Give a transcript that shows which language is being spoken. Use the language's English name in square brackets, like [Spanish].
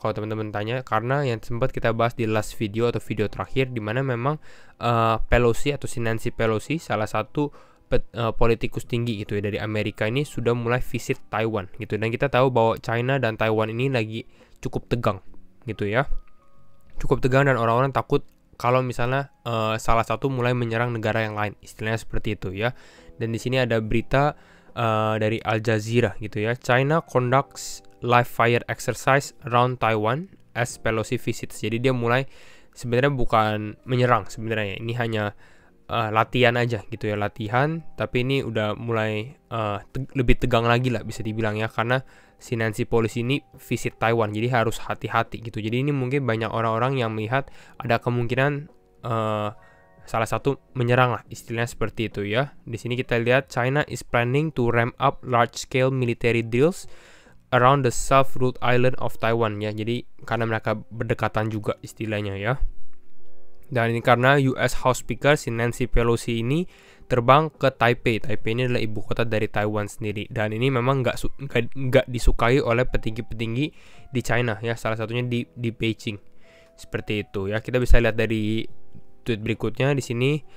[Indonesian] Kalau teman-teman tanya, karena yang sempat kita bahas di [English] last video [Indonesian] atau video terakhir di mana memang Pelosi atau Nancy Pelosi, salah satu politikus tinggi gitu ya dari Amerika ini sudah mulai visit Taiwan gitu. Dan kita tahu bahwa China dan Taiwan ini lagi cukup tegang gitu ya. Cukup tegang dan orang-orang takut kalau misalnya salah satu mulai menyerang negara yang lain, istilahnya seperti itu ya. Dan di sini ada berita dari Al Jazeera gitu ya. [English] China conducts live fire exercise around Taiwan as Pelosi visits. [Indonesian] Jadi dia mulai sebenarnya bukan menyerang sebenarnya. Ini hanya latihan aja gitu ya, latihan. Tapi ini udah mulai lebih tegang lagi lah bisa dibilang ya, karena si Nancy Pelosi ini visit Taiwan, jadi harus hati-hati gitu. Jadi ini mungkin banyak orang-orang yang melihat ada kemungkinan salah satu menyerang lah, istilahnya seperti itu ya. Di sini kita lihat [English] China is planning to ramp up large-scale military drills around the self-ruled island of Taiwan ya. [Indonesian] Jadi karena mereka berdekatan juga istilahnya ya. Dan ini karena US House Speaker si Nancy Pelosi ini terbang ke Taipei. Taipei ini adalah ibu kota dari Taiwan sendiri. Dan ini memang nggak disukai oleh petinggi-petinggi di China ya. Salah satunya di Beijing. Seperti itu ya. Kita bisa lihat dari tweet berikutnya di sini.